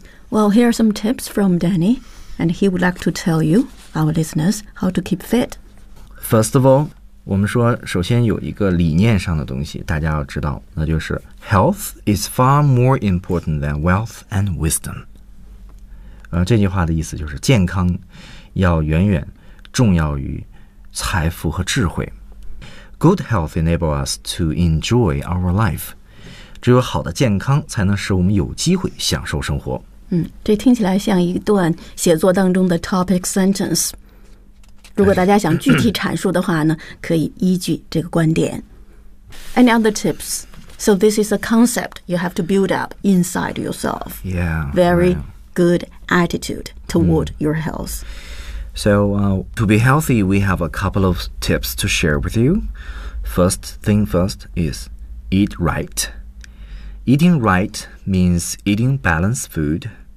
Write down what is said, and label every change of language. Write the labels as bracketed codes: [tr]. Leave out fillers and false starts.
[en] Well, here are some tips from Danny, and he would like to tell you, our listeners, how to keep fit. First of all， [zh] 我们说首先有一个理念上的东西，大家要知道，那就是。 [en] Health is far more important than wealth and wisdom. [zh] 这句话的意思就是健康要远远重要于财富和智慧。 [en] Good health enables us to enjoy our life. [zh] 只有好的健康才能使我们有机会享受生活。这听起来像一段写作当中的 topic sentence. 如果大家想具体阐述的话呢，可以依据这个观点。 [en] Any other tips? So this is a concept you have to build up inside yourself. Yeah. Very good attitude toward your health. So to be healthy, we have a couple of tips to share with you. First thing first is eat right. Eating right means eating balanced food.